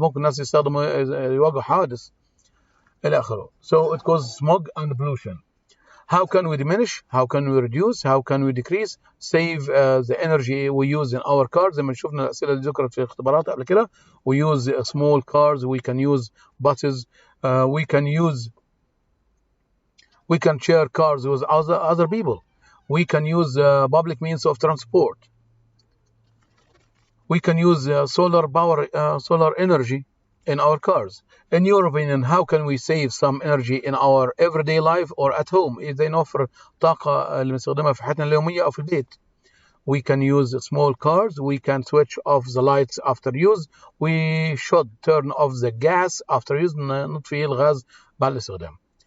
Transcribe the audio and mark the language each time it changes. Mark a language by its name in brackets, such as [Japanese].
[Arabic] ممكن الناس يواجهوا حوادث إلى آخره. [English] So it causes smog and pollution. How can we diminish? How can we reduce? How can we decrease? Save the energy we use in our cars. [Arabic] زي ما شفنا الأسئلة اللي ذكرت في الاختبارات قبل كده. [English] We use small cars. We can use buses. We can share cars with other people. We can use public means of transport. We can use solar energy in our cars. In your opinion, how can we save some energy in our everyday life or at home? [Arabic] إذا نوفر طاقة اللي بنستخدمها في حياتنا اليومية أو في البيت. [English] We can use small cars. We can switch off the lights after use. We should turn off the gas after use. [Arabic] نطفي الغاز بعد الاستخدام.